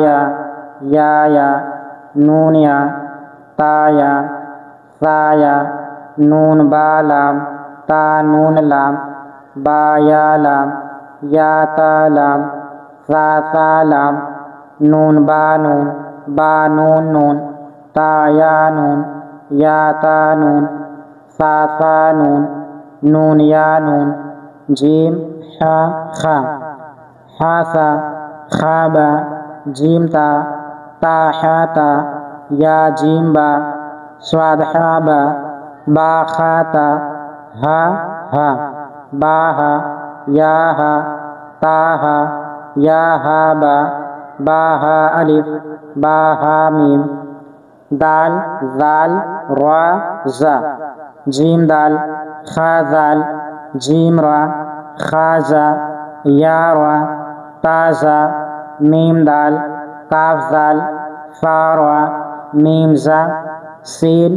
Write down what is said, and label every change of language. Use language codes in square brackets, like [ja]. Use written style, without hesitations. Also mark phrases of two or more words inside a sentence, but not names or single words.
[ur] یا، نون یا، تا یا، سا یا، نون با لام، تا نون لام، با یا لام، یا تا لام، سا لام، نون با نون، با نون نون، تا یا نون، یا تا نون، سا نون، نون یا نون، جیم حا خا، حا سا، خا با، جیم تا، تا حا تا، یا جیم با، صاد حا با، با خا تا، ہا ہا، با ہا، یا ہا، تا ہا، یا ہا با، با ہا الف، با ہا میم، دال زال را زا، جیم دال، خا زال، جیم را، خا زا، یا را، تا زا، میم دال، کاف زال، فا را، میم زا، سین